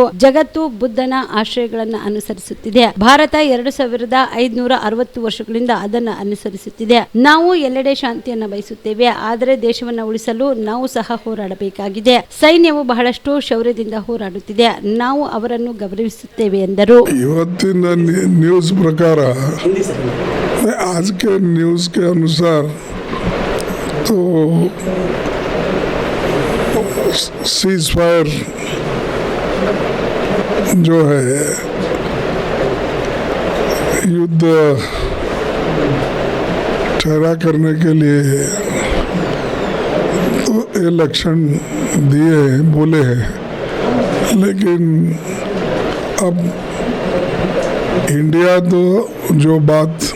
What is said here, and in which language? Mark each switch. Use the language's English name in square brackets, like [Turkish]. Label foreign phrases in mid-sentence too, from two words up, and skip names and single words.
[Kannada] ಜಗತ್ತು ಬುದ್ಧನ ಆಶಯಗಳನ್ನು ಅನುಸರಿಸುತ್ತಿದೆ. ಭಾರತ 2560 ವರ್ಷಗಳಿಂದ ಅದನ್ನು ಅನುಸರಿಸುತ್ತಿದೆ. ನಾವು ಎಲ್ಲೆಡೆ ಶಾಂತಿಯನ್ನು ಬಯಸುತ್ತೇವೆ, ಆದರೆ ದೇಶವನ್ನು ಉಳಿಸಲು ನಾವು ಸಹ ಹೋರಾಡಬೇಕಾಗಿದೆ. ಸೈನ್ಯವು ಬಹಳಷ್ಟು ಶೌರ್ಯದಿಂದ ಹೋರಾಡುತ್ತಿದೆ. ನಾವು ಅವರನ್ನು ಗೌರವಿಸುತ್ತೇವೆ ಎಂದರು. ಇವತ್ತಿನ ನ್ಯೂಸ್ ಪ್ರಕಾರ, [Hindi] आज के न्यूज के अनुसार तो [English] cease fire [Hindi] जो है युद्ध ठहरा करने के लिए तो ये लक्षण दिए बोले हैं, लेकिन अब इंडिया तो जो बात